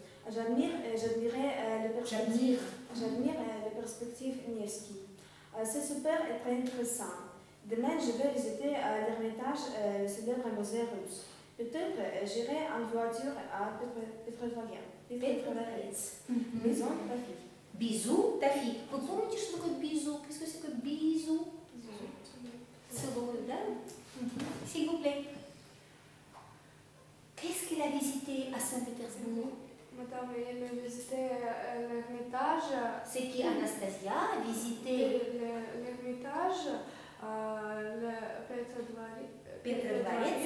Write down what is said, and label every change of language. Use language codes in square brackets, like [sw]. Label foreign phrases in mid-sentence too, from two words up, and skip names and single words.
[fr] J'admirais les perspectives Nevsky. C'est super et très intéressant. Demain, je vais visiter l'Ermitage, le célèbre musée russe. Peut-être j'irai en voiture à Petrovets. Maison de ta fille. Bisous, ta fille. Vous [ru] помните, что такое [fr] bisou? Qu'est-ce que c'est que bisou? [ru] Целую, да? [fr] S'il vous plaît. Qu'est-ce qu'il a visité à Saint-Pétersbourg? Madame, il a visité l'Ermitage. C'est qui Anastasia a visité L'Ermitage, le Petrodvorets.